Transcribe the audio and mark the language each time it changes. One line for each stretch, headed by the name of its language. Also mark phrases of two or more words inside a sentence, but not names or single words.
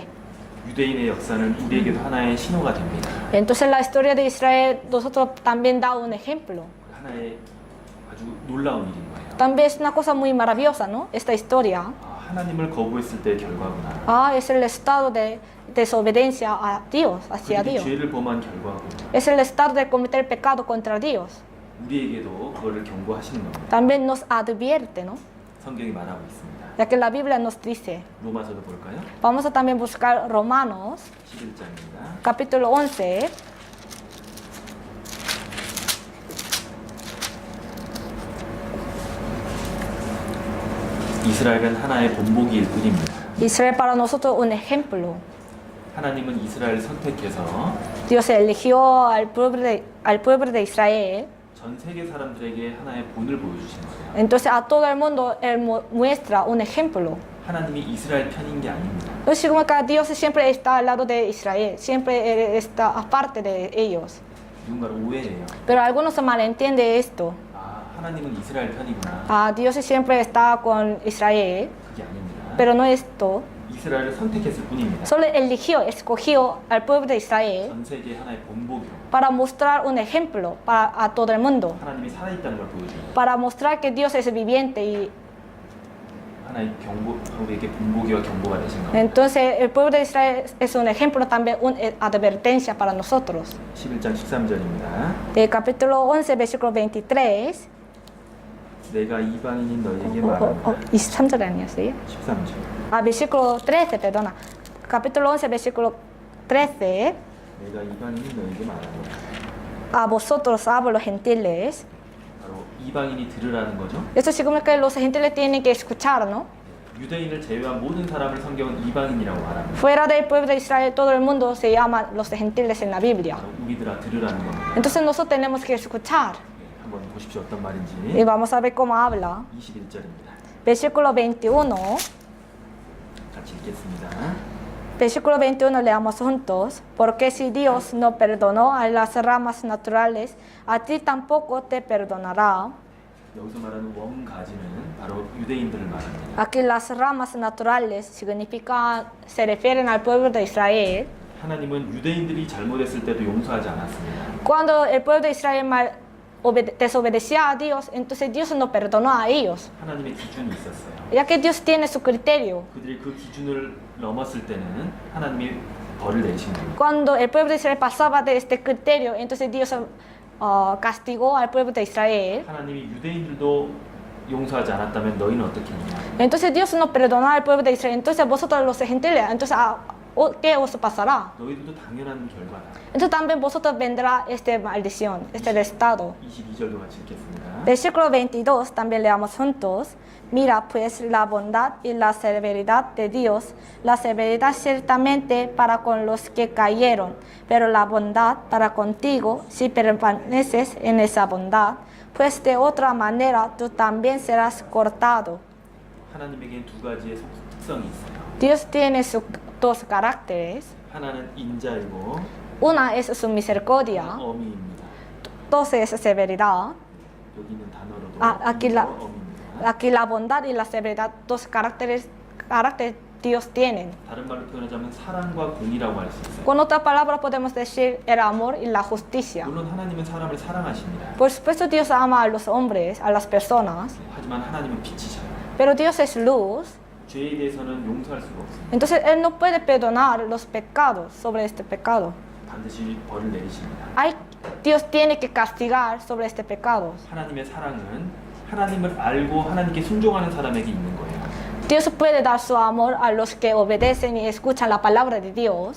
Korean: 유대인의 역사는 우리에게도 하나의 신호가 됩니다.
Spanish: Entonces la historia de Israel nosotros también da un ejemplo.
Korean: 하나의 아주 놀라운 일인 거예요.
Spanish: También es una cosa muy maravillosa, ¿no? Esta historia.
Korean: 하나님을 거부했을 때의 결과구나.
Spanish: Es el estado de desobediencia a Dios, hacia
Korean: 그들이
Spanish: Dios.
Korean: 죄를 범한 결과고
Spanish: Es el estado de cometer pecado contra Dios.
Korean: 우리에게도 그거를 경고하시는 겁니다.
Spanish: También nos advierte, ¿no?
Korean: 성경이 말하고 있습니다.
Spanish: Ya que la Biblia nos dice.
Korean: 로마서도 볼까요?
Spanish: Vamos a también buscar Romanos,
Korean: 11장입니다.
Spanish: capítulo 11.
Korean: 이스라엘은 하나의 본보기일 뿐입니다.
Spanish: Israel para nosotros un ejemplo.
Korean: 하나님은 이스라엘을 선택해서
Spanish: Dios eligió al pueblo de Israel.
Korean: 전 세계 사람들에게 하나의 본을 보여주신 거예요.
Spanish: Entonces a todo el mundo Él muestra un ejemplo.
Korean: 하나님이 이스라엘 편인 게 아닙니다.
Spanish: Entonces como que Dios siempre está al lado de Israel, siempre está aparte de ellos.
Korean: 누군가를 오해해요.
Spanish: Pero algunos se malentiende esto.
Korean: 하나님은 이스라엘 편이구나.
Spanish: Dios siempre está con Israel,
Korean: 그게 아닙니다.
Spanish: pero no esto.
Korean: 이스라엘을 선택했을 뿐입니다.
Spanish: Solo escogió al pueblo de Israel
Korean: 전 세계 하나의 본보기로
Spanish: para mostrar un ejemplo a todo el mundo,
Korean: 하나님이 살아있다는 걸 보여줍니다.
Spanish: para mostrar que Dios es viviente y
Korean: 하나의 우리에게 본보기와 경고가 되신 겁니다.
Spanish: entonces el pueblo de Israel es un ejemplo también, una advertencia para nosotros.
Korean: 11장 13절입니다.
Spanish: El capítulo 11, versículo 23.
Korean: 내가 이방인인 너희에게 말한다. 23절 아니었어요? 13절.
Spanish: Versículo 13, perdona. Capítulo 11, versículo 13.
Korean: 내가 이방인인 너희에게 말한다.
Spanish: A vosotros hablo los gentiles.
Korean: 바로 이방인이 들으라는 거죠.
Spanish: Esto significa que los gentiles tienen que escuchar, ¿no?
Korean: 유대인을 제외한 모든 사람을 성경은 이방인이라고 말합니다.
Spanish: Fuera del pueblo de Israel, todo el mundo se llama los gentiles en la Biblia.
Korean: 바로 우리들아 들으라는 겁니다.
Spanish: Entonces nosotros tenemos que escuchar.
Korean: 한번 보십시오. 어떤 말인지.
Spanish: Y vamos a ver cómo habla.
Korean: 21절입니다.
Spanish: Versículo 21.
Korean: 같이 읽겠습니다.
Spanish: Versículo 21 leamos juntos. Porque si Dios no perdonó a las ramas naturales, a ti tampoco te perdonará.
Korean: 여기서 말하는 원가지는 바로 유대인들을 말합니다.
Spanish: Aquí las ramas naturales se refieren al pueblo de Israel.
Korean: 하나님은 유대인들이 잘못했을 때도 용서하지 않았습니다.
Spanish: Cuando el pueblo de Israel desobedecía a Dios, entonces Dios no perdonó a ellos.
Korean: 하나님의 기준이 있었어요.
Spanish: Ya que Dios tiene su criterio.
Korean: 그들이 그 기준을 넘었을 때는 하나님이 벌을 내신 겁니다.
Spanish: Cuando el pueblo de Israel pasaba de este criterio, entonces Dios castigó al pueblo de Israel.
Korean: 하나님이 유대인들도 용서하지 않았다면 너희는 어떻게 했냐?
Spanish: Entonces Dios no perdonó al pueblo de Israel. Entonces vosotros los gentiles, entonces ¿qué os pasará?
Korean: 너희들도 당연한 결과다.
Spanish: Entonces también vosotros vendrá esta maldición, este estado.
Korean: 22절도 같이 읽겠습니다.
Spanish: Versículo 22, también leamos juntos. Mira pues la bondad y la severidad de Dios, la severidad ciertamente para con los que cayeron, pero la bondad para contigo si permaneces en esa bondad, pues de otra manera tú también serás cortado.
Korean: 하나님에게는 두 가지의 특성이 있어요.
Spanish: Dios tiene sus dos caracteres.
Korean: 하나는 인자이고
Spanish: Una es su misericordia,
Korean: 어미입니다.
Spanish: dos es severidad.
Korean: 여기 있는 단어로도
Spanish: Aquí
Korean: 어미입니다.
Spanish: aquí la bondad y la severidad, dos caracteres Dios tienen.
Korean: 다른 말로 표현하자면 사랑과 공의라고 할 수 있어요.
Spanish: Con otra palabra podemos decir el amor y la justicia.
Korean: 물론 하나님은 사람을 사랑하십니다.
Spanish: Por supuesto Dios ama a los hombres, a las personas,
Korean: 하지만 하나님은 빛이셔요.
Spanish: pero Dios es luz.
Korean: 죄에 대해서는 용서할 수가 없습니다.
Spanish: Entonces Él no puede perdonar los pecados sobre este pecado.
Korean: 반드시 벌을 내리십니다.
Spanish: Dios tiene que castigar sobre este pecado.
Korean: 하나님의 사랑은 하나님을 알고 하나님께 순종하는 사람에게 있는 거예요.
Spanish: Dios puede dar su amor a los que obedecen y escuchan la palabra de Dios.